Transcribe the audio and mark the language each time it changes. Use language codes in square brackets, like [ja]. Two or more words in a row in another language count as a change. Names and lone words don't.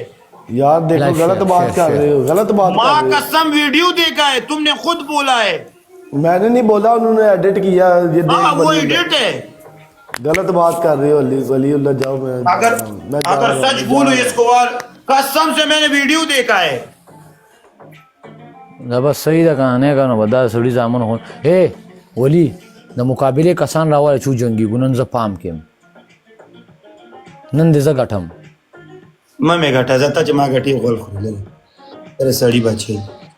[ur] یار دیکھو غلط بات کر رہے ہو غلط بات کر ماں رہے قسم ویڈیو دیکھا ہے تم نے خود بولا ہے ہو میں نے نہیں بولا انہوں نے ایڈٹ کیا یہ ہاں وہ ایڈٹ ہے غلط بات کر رہے ہو ولی اللہ جاؤ اگر سچ بولو اس کو قسم سے میں نے ویڈیو دیکھا ہے [ps] دا بس صحیح ده که نه که نو به دا سړي زامن خو ولی د مقابلې کسان راواله چې وجنګېږو نن زه پام کړم نن دې زه ګټم مه مې ګټه زه ته چې ما ګټې غول خورلل تر سړي بچی